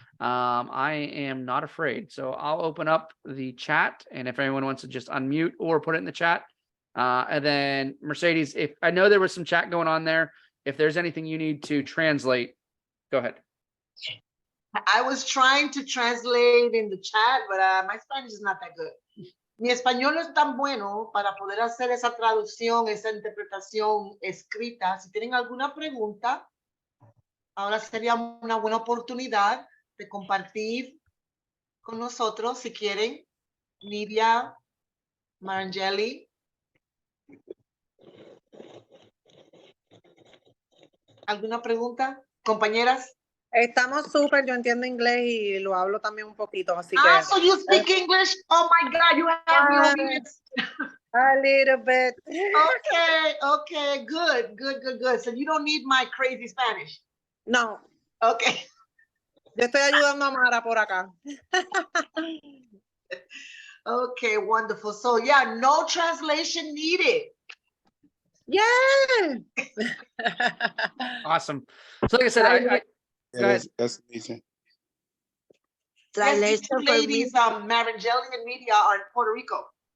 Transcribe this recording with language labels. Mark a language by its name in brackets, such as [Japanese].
[English] I am not afraid. So I'll open up the chat, and if anyone wants to just unmute or put it in the chat. And then Mercedes, if I know there was some chat going on there, if there's anything you need to translate, go ahead. I was trying to translate in the chat, but my Spanish is not that good. [Spanish] Mi español no es tan bueno para poder hacer esa traducción, esa interpretación escrita. Si tienen alguna pregunta, ahora sería una buena oportunidad de compartir con nosotros, si quieren. Nidia, Marangeli. ¿Alguna pregunta, compañeras? Estamos súper, yo entiendo inglés y lo hablo también un poquito, así que... [English] So you speak English? Oh my God, you have me over here. A little bit. Okay, good. So you don't need my crazy Spanish? No. Okay. [Spanish] Yo estoy ayudando a Mara por acá. [English] Okay, wonderful. So yeah, no translation needed. Yeah. Awesome. So like I said, that's amazing. Yes, these two ladies, Marangeli and Media, are in Puerto Rico.